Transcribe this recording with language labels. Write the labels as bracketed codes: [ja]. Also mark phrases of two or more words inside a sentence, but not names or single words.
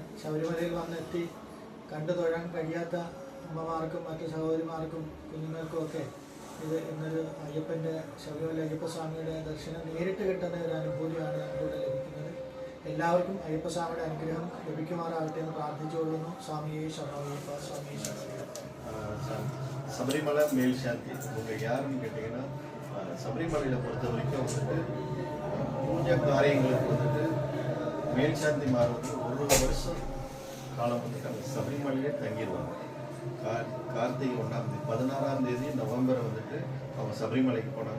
[ml] ശബരിമലയിൽ വന്നെത്തി കണ്ടു തൊഴാൻ കഴിയാത്ത അമ്മമാർക്കും മറ്റു സഹോദരിമാർക്കും കുഞ്ഞുങ്ങൾക്കും ഒക്കെ ഇത് ഇന്നൊരു ശബരിമല അയ്യപ്പസ്വാമിയുടെ ദർശനം നേരിട്ട് കിട്ടുന്ന ഒരു അനുഭൂതിയാണ് ഞങ്ങളിവിടെ ലഭിക്കുന്നത്. എല്ലാവർക്കും അയ്യപ്പസ്വാമിയുടെ അനുഗ്രഹം ലഭിക്കുമാറാകട്ടെ എന്ന് പ്രാർത്ഥിച്ചുകൊള്ളുന്നു. സ്വാമിയെ ശരണമയ്യപ്പ, സ്വാമിയെ ശരണമയ്യപ്പ. [ta] சபரிமலை மேல் சாந்தி இவங்க யாருன்னு கேட்டிங்கன்னா, சபரிமலையில் பொறுத்த வரைக்கும் வந்துட்டு பூஜை காரியங்களுக்கு வந்துட்டு மேல் சாந்தி மாறுவது 1 வருஷம் காலம் வந்துட்டு அந்த சபரிமலையிலே தங்கிடுவாங்க. கார்த்திகை 1ஆம் தேதி 16ஆம் தேதி நவம்பர் வந்துட்டு அவங்க சபரிமலைக்கு போனாங்க.